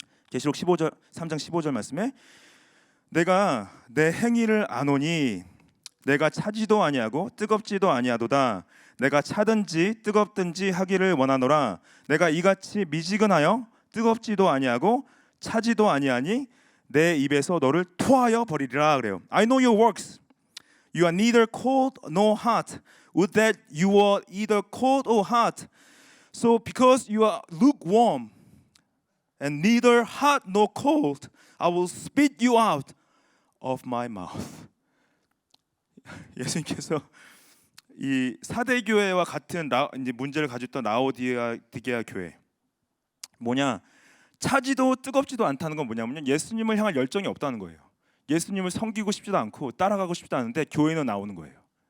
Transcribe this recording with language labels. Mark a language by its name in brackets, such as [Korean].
[Korean] 계시록 3장 15절 말씀에 내가 내 행위를 아노니 내가 차지도 아니하고 뜨겁지도 아니하도다. 내가 차든지 뜨겁든지 하기를 원하노라. 내가 이같이 미지근하여 뜨겁지도 아니하고 차지도 아니하니 내 입에서 너를 토하여 버리리라 그래요. [English] I know your works. You are neither cold nor hot. Would that you were either cold or hot. So because you are lukewarm and neither hot nor cold, I will spit you out of my mouth. [Korean] 예수님께서 이 사대 교회와 같은 이제 문제를 가지고 있던 라오디게아 교회, 뭐냐, 차지도 뜨겁지도 않다는 건 뭐냐면요, 예수님을 향할 열정이 없다는 거예요. 예수님을 섬기고 싶지도 않고 따라가고 싶지도 않은데 교회는 나오는 거예요.